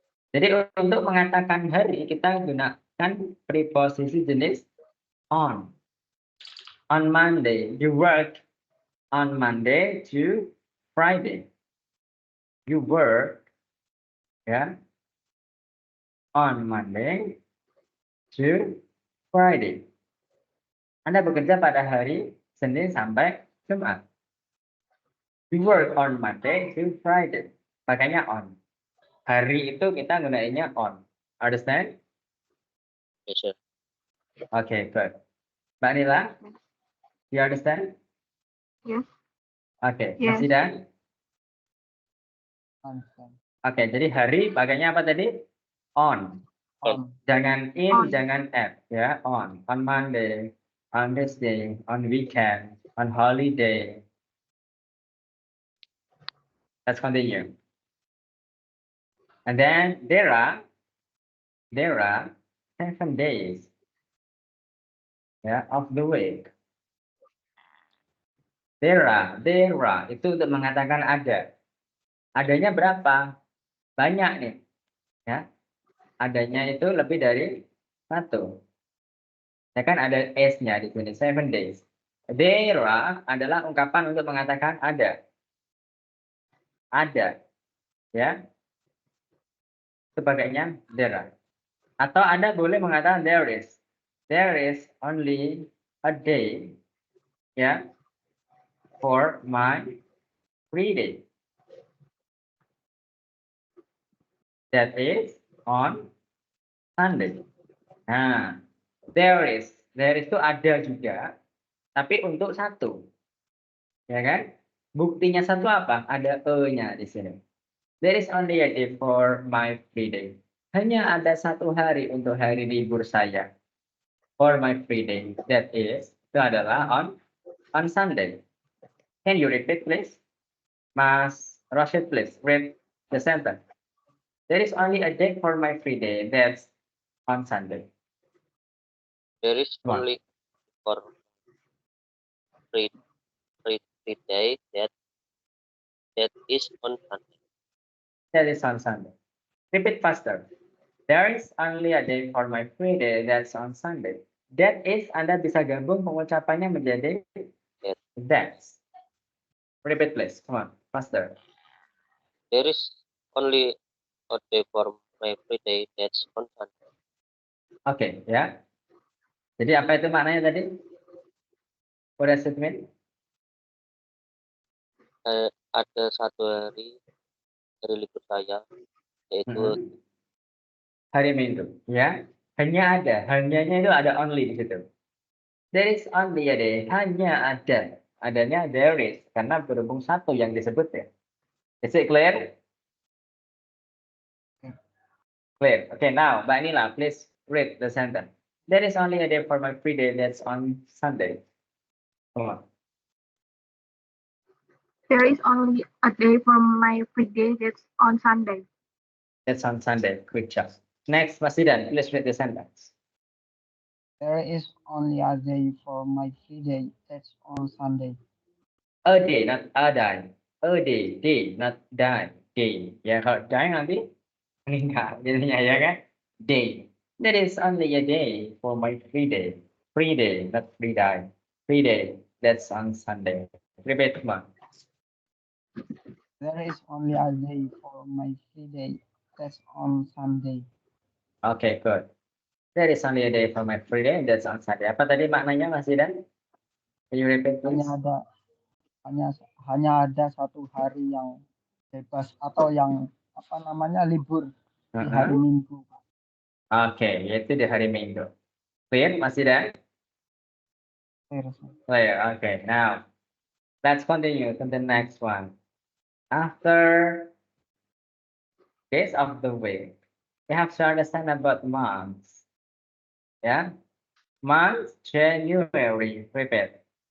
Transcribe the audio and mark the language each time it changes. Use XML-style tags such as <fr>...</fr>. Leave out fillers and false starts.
<id>Jadi untuk mengatakan hari kita gunakan preposisi jenis on.</id> <en>On Monday, you work on Monday to Friday. You work, ya, on Monday to Friday.</en> <id>Anda bekerja pada hari Senin sampai Jumat.</id> <en>We work on Monday to Friday.</en> <id>Pakainya on. Hari itu kita gunainnya on.</id> <en>Understand? Yes, sir. Okay, good. Mbak Nila, you understand? Yes. Okay, Yes.</en> <id>masih dan?</id> <en>Understand.</en> <id>Oke, jadi hari pakainya apa tadi? On.</id> <en>On.</en> <id>Jangan in,</id> <en>On.</en> <id>jangan at, ya.</id> <en>On Monday, on Tuesday, on weekend, on holiday. Let's continue. And then there are 7 days, ya, of the week.</en> <id>There are itu untuk mengatakan ada. Adanya berapa? Banyak nih, ya. Adanya itu lebih dari 1. Ya kan ada S-nya di sini, 7 days. There are adalah ungkapan untuk mengatakan ada. Ada, ya. Sebagainya there are. Atau Anda boleh mengatakan there is.</id> <en>There is only a day, ya, for my free day. That is on Sunday.</en> <id>Nah, there is itu ada juga, tapi untuk 1. Ya kan? Buktinya 1 apa? Ada E-nya di sini.</id> <en>There is only a day for my free day.</en> <id>Hanya ada 1 hari untuk hari libur saya.</id> <en>For my free day. That is,</en> <id>itu adalah on Sunday.</id> <en>Can you repeat, please? Mas Rashid, please read the sentence. There is only a day for my free day. That's on Sunday. There is Come on. only for free day that is on Sunday. That is on Sunday. Repeat faster. There is only a day for my free day. That's on Sunday.</en> <id>That is, Anda bisa gabung pengucapannya menjadi that's.</id> <en>Repeat, please. Come on, faster. There is only a day for my free day that's on Sunday.</en> <id>Oke, ya. Jadi apa itu maknanya tadi?</id> <en>What does it mean?</en> <id>Ada 1 hari libur saya, yaitu Hari Minggu, ya. Hanya ada, hanyanya itu ada only di situ.</id> <en>There is only a day,</en> <id>hanya ada. Adanya there is, karena berhubung 1 yang disebut ya.</id> <en>Is it clear? Clear. Okay, now, Mbak Nila, please read the sentence. There is only a day for my free day, that's on Sunday. Come on. There is only a day for my free day. That's on Sunday. That's on Sunday. Quick job. Next, Mas Sidan, please read the sentence. There is only a day for my free day. That's on Sunday. A day, not a day. A day, not die. Day.</en> <id>Ya, kalau die nanti meninggal jadinya ya kan? Day.</id> <en>There is only a day for my free day. Free day, not free die. Free day. That's on Sunday. Repeat, come on. There is only a day for my free day. That's on Sunday. Okay, good. There is only a day for my free day. That's on Sunday.</en> <id>Apa tadi maknanya,</id> <en>Mas Sidan? Can you repeat, please?</en> <id>Hanya ada 1 hari yang bebas atau yang libur di hari Minggu. Oke, yaitu di hari Minggu.</id> <en>Clear, Mas Sidan? Clear. Okay, now let's continue to the next one. After days of the week, we have to understand about months. Yeah, months, January. Repeat.</en>